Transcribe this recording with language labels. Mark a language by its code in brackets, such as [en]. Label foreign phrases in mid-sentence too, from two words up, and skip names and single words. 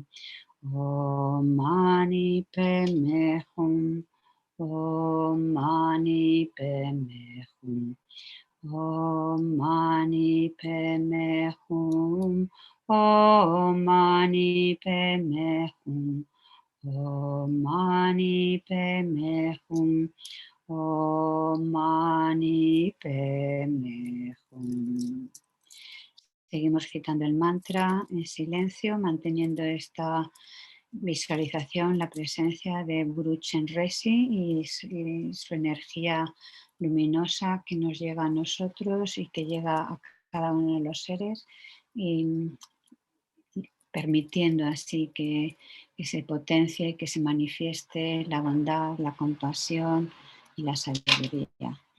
[sa] Om Mani Padme Hum, Om Mani Padme Hum, Om Mani Padme Hum, Om Mani Padme Hum, Om Mani Padme Hum, Om Mani Padme Hum. [es] Seguimos citando el mantra en silencio, manteniendo esta visualización, la presencia de Guru Chenrezig y su energía luminosa que nos llega a nosotros y que llega a cada uno de los seres, y permitiendo así que se potencie, que se manifieste la bondad, la compasión y la sabiduría.